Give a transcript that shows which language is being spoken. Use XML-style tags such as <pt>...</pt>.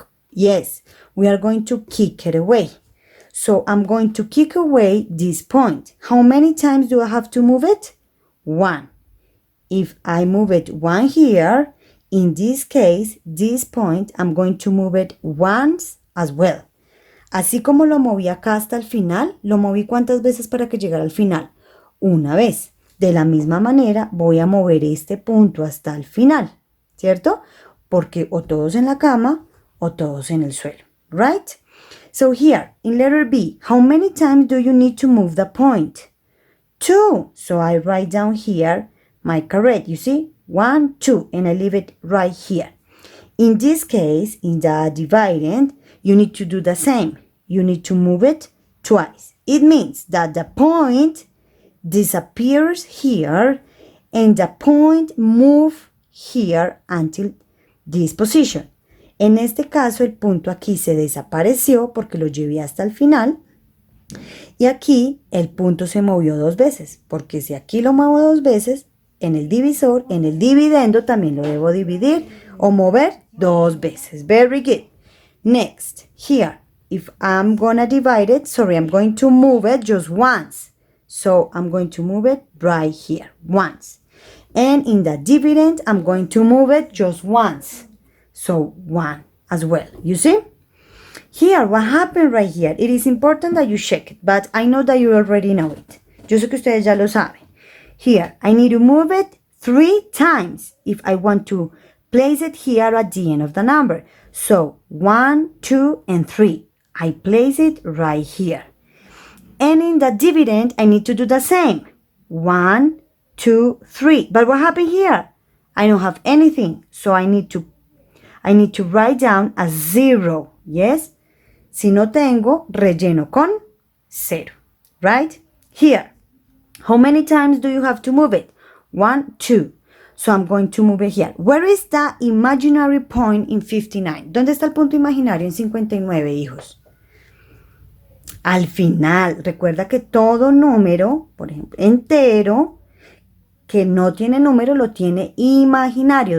<en>Yes, we are going to kick it away. So I'm going to kick away this point. How many times do I have to move it? 1. If I move it 1 here, in this case, this point, I'm going to move it once as well.</en> <es>Así como lo moví acá hasta el final, lo moví ¿cuántas veces para que llegara al final? Una vez. De la misma manera, voy a mover este punto hasta el final, ¿cierto? Porque o todos en la cama o todos en el suelo,</es> <en>right? So here, in letter B, how many times do you need to move the point? 2. So I write down here my caret, you see? 1, 2, and I leave it right here. In this case, in the dividend, you need to do the same. You need to move it twice. It means that the point disappears here and the point moves here until this position.</en> <es>En este caso, el punto aquí se desapareció porque lo llevé hasta el final. Y aquí el punto se movió 2 veces, porque si aquí lo muevo 2 veces, en el divisor, en el dividendo también lo debo dividir o mover 2 veces.</es> <en>Very good. Next, here, if I'm gonna divide it, I'm going to move it just once. So I'm going to move it right here, once. And in the dividend, I'm going to move it just once. So 1 as well, you see? Here, what happened right here, it is important that you check it, but I know that you already know it.</en> <es>Yo sé que ustedes ya lo saben.</es> <en>Here, I need to move it 3 times if I want to place it here at the end of the number. So 1, 2, and 3. I place it right here. And in the dividend, I need to do the same. 1, 2, 3. But what happened here? I don't have anything, so I need to write down a 0. Yes?</en> <es>Si no tengo, relleno con 0.</es> <en>Right? Here. How many times do you have to move it? 1, 2. So I'm going to move it here. Where is the imaginary point in 59?</en> <es>¿Dónde está el punto imaginario en 59, hijos? Al final, recuerda que todo número, por ejemplo, entero, que no tiene número, lo tiene imaginario.</es>